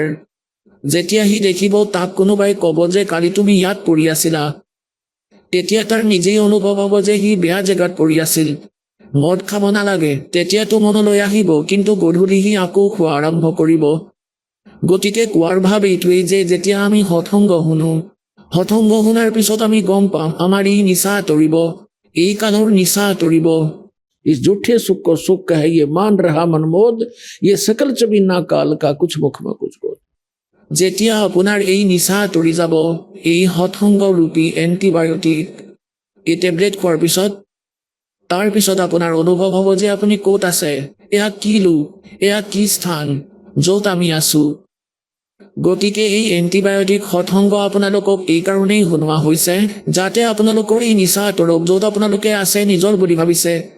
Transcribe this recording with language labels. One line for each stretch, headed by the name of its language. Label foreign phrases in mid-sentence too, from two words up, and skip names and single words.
Assamese: যেতিয়া সি দেখিব তাক কোনোবাই ক'ব যে কালি তুমি ইয়াত পৰি আছিলা, তেতিয়া তাৰ নিজেই অনুভৱ হ'ব যে সি বেয়া জেগাত পৰি আছিল, মদ খাব নালাগে। তেতিয়াতো মনলৈ আহিব, কিন্তু গধূলি সি আকৌ খোৱা আৰম্ভ কৰিব। গতিকে কোৱাৰ ভাৱ এইটোৱেই যে যেতিয়া আমি সৎসংগ শুনো, সৎসংগ শুনাৰ পিছত আমি গম পাম আমাৰ এই নিচা আঁতৰিব, এই কালৰ নিচা আঁতৰিব।
Hindi: इस झूठे सुख को सुख है, ये मान रहा मनमोद, ये सकल चबीना काल का कुछ मुख में कुछ बोध।
Assamese: যেতিয়া আপোনাৰ এই নিচা আঁতৰি যাব, এই সৎসংগ ৰূপী এণ্টিবায়'টিক এই টেবলেট খোৱাৰ পিছত, তাৰ পিছত আপোনাৰ অনুভৱ হ'ব যে আপুনি ক'ত আছে, এয়া কি লোক, এয়া কি স্থান য'ত আমি আছো। গতিকে এই এণ্টিবায়'টিক সৎসংগ আপোনালোকক এই কাৰণেই শুনোৱা হৈছে যাতে আপোনালোকৰ এই নিচা আঁতৰক, য'ত আপোনালোকে আছে নিজৰ বুলি ভাবিছে।